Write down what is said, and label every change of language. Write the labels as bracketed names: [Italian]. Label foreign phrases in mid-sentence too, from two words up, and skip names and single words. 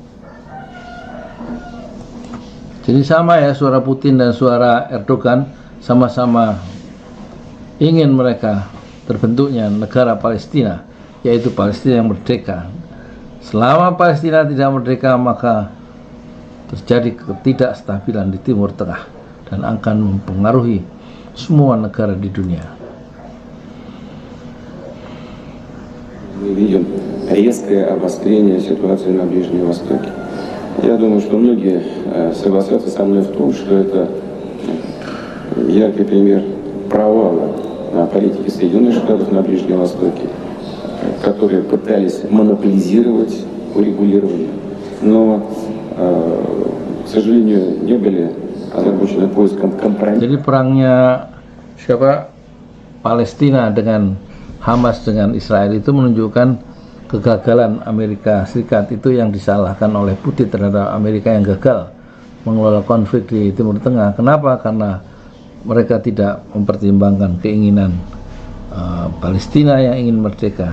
[Indonesian] Jadi sama ya, suara Putin dan suara Erdogan sama-sama ingin mereka terbentuknya negara Palestina, yaitu Palestina yang merdeka. Selama Palestina tidak merdeka, maka terjadi ketidakstabilan di Timur Tengah dan akan mempengaruhi semua negara di dunia. [Russian] Мы видим резкое обострение ситуации на Ближнем Востоке. Я думаю, что многие согласятся со мной в том, что это яркий пример провала политики Соединенных Штатов на Ближнем Востоке, которые пытались монополизировать урегулирование, но, к сожалению, не были озабочены поиском компромисса. [Indonesian] Jadi perangnya Palestina dengan Hamas dengan Israel itu menunjukkan kegagalan Amerika Serikat itu yang disalahkan oleh Putin terhadap Amerika yang gagal mengelola konflik di Timur Tengah. Kenapa? Karena mereka tidak mempertimbangkan keinginan Palestina yang ingin merdeka.